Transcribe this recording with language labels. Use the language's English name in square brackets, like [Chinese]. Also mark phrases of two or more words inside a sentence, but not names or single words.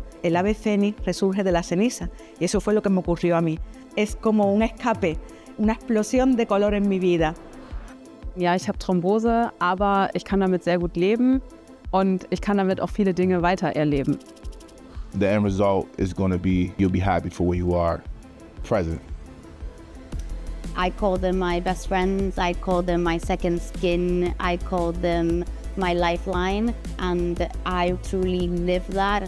[Spanish] El ave fénix resurge de la ceniza y eso fue lo que me ocurrió a mí. Es como un escape, una explosión de color en mi vida. [German] Ja, ich habe Thrombose, aber ich kann damit sehr gut leben und ich kann damit auch viele Dinge weiter erleben. [English] The end result is going to be, you'll be happy for where you are present. I call them my best friends. I call them my second skin. I call them my lifeline. And I truly live that.